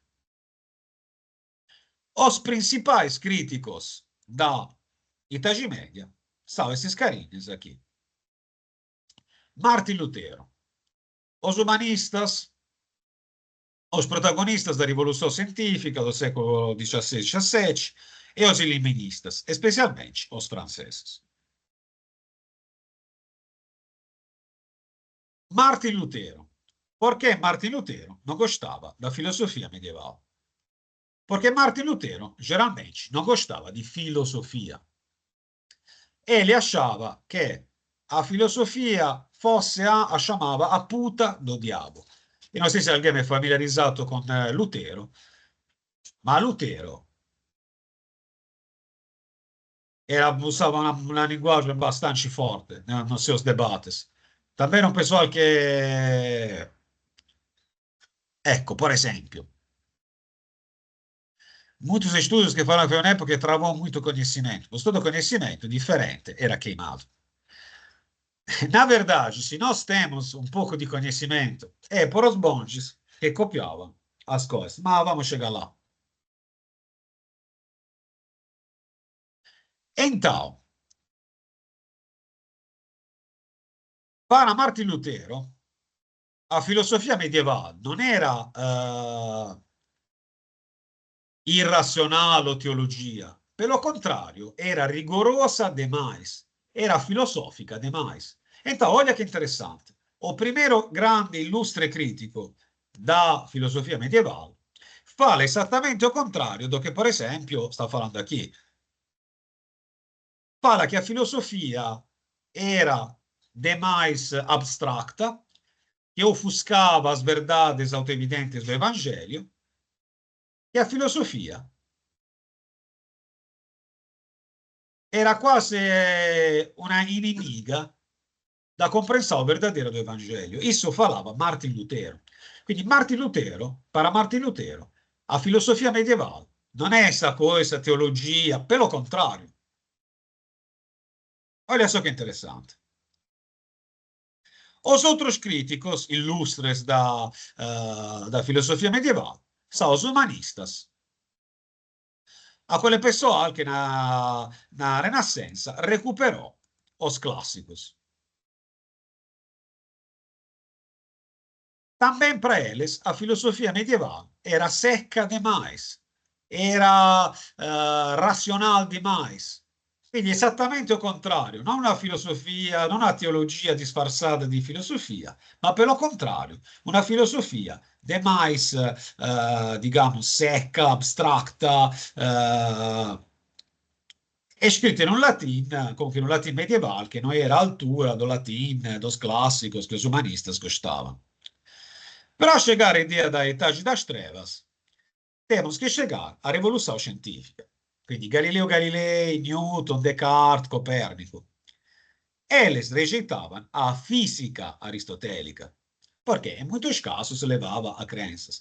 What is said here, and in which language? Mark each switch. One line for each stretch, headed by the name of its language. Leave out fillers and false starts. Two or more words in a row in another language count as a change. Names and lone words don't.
Portuguese: Os principais críticos da Idade Média são esses carinhos aqui. Martin Lutero, os humanistas, os protagonistas da Revolução Científica do século XVI e XVII e os iluministas, especialmente os franceses. Martin Lutero. Perché Martin Lutero non gostava da filosofia medievale? Perché Martin Lutero geralmente non gostava di filosofia e le achava che a filosofia
Italian: fosse a chiamava
Portuguese: a puta do diavolo.
Italian: E non so se alguém è familiarizzato con Lutero, ma Lutero usava una linguaggio abbastanza forte
Portuguese: nos seus debates. Também un pessoal
Italian: che, ecco, per esempio,
Portuguese: muitos estudos que falam que é uma época que travou muito conhecimento. O estudo do conhecimento diferente era queimado. Na verdade, se nós temos um pouco de conhecimento, é por os monges que copiavam as coisas. Mas vamos chegar lá. Então, para Martin Lutero, a filosofia
Italian: medievale non era irrazionale
Portuguese: o teologia.
Italian: Per lo contrario, era rigorosa demais. Era filosofica demais.
Portuguese: Então, olha que interessante. O primeiro grande ilustre critico da filosofia medievale fala
Italian: esattamente o contrario do che, per esempio, sta
Portuguese: falando aqui. Fala che a filosofia era demais abstracta, che ofuscava as verdades autoevidentes do Evangelho, e a filosofia era quase una inimiga da compreensão verdadeira do Evangelho. Isso falava Martin Lutero. Quindi Martin Lutero, para Martin Lutero, a filosofia medievale
Italian: non è
Portuguese: essa coisa, teologia, pelo contrário. Olha só que interessante. Os outros críticos ilustres da filosofia medievale são os humanistas. A quelle pessoas que na Renascença recuperou os clássicos. Também para eles, a filosofia medieval era seca demais, era racional demais.
Italian: Quindi esattamente il contrario, non una filosofia, non una teologia disfarçada di filosofia, ma per lo contrario, una filosofia
Portuguese: demais, digamos,
Italian: secca, abstracta, e scritta in un latin, comunque in un latin medieval, che non era
Portuguese: a altura do latin, dos clássicos que os humanistas gostavam. Para chegar à ideia da Idade das Trevas, temos que chegar à Revolução Científica.
Italian: Quindi Galileo Galilei, Newton, Descartes, Copérnico.
Portuguese: Eles rejeitavam a física aristotélica, porque em muitos casos levava a crenças.